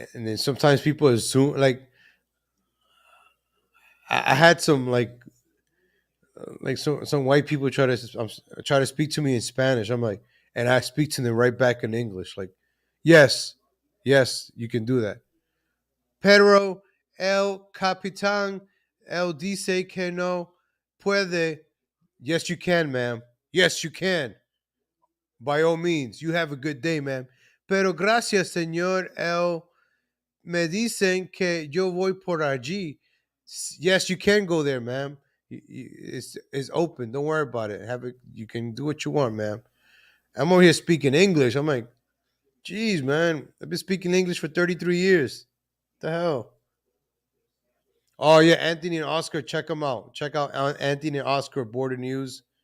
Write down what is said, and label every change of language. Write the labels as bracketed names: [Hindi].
[English] And then sometimes people assume, like, I had some some white people try to speak to me in Spanish. I'm like, and I speak to them right back in English. Like, yes, yes, you can do that. [Spanish] Pero el capitán el dice que no puede. [English] Yes, you can, ma'am. Yes, you can. By all means, you have a good day, ma'am. [Spanish] Pero gracias, señor. Me dicen que yo voy por allí. [English] Yes, you can go there, ma'am. It's open. Don't worry about it. Have it. You can do what you want, ma'am. I'm over here speaking English. I'm like, geez, man. I've been speaking English for 33 years. What the hell? Oh yeah, Anthony and Oscar. Check them out. Check out Anthony and Oscar Border News.